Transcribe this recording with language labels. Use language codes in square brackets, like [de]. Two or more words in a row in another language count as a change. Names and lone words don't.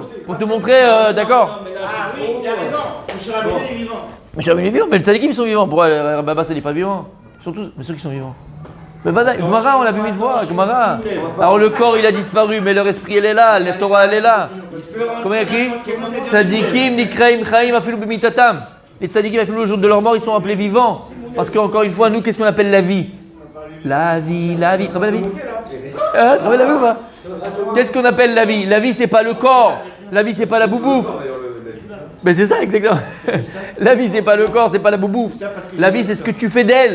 [fr] Pour te montrer, d'accord. Ah oui, il a raison. Moshe Rabbeinu est vivant. Moshe Rabbeinu est vivant, mais le Tzadikim sont vivants. Pourquoi Baba Saleh n'est pas vivant? Surtout, mais ceux qui sont vivants. Mais Gemara, on l'a vu 1000 fois. Gemara. Alors le corps, il a disparu, mais leur esprit, elle est là. La Torah, elle est là. Comment il y a écrit? [he] צדיקים נקראים חיים אפילו במיתתם. [fr] Les tzadikim, afilu, le jour de leur mort, ils sont appelés vivants. Parce qu'encore une fois, nous, qu'est-ce qu'on appelle la vie? La vie. Tu te rappelles la vie? Tu te rappelles la vie ou pas? Qu'est-ce qu'on appelle la vie? La vie, c'est pas le corps. La vie, c'est pas la boubouffe. Mais c'est ça, exactement. La vie, c'est pas le corps, c'est pas la boubouffe. La vie, c'est ce que tu fais d'elle.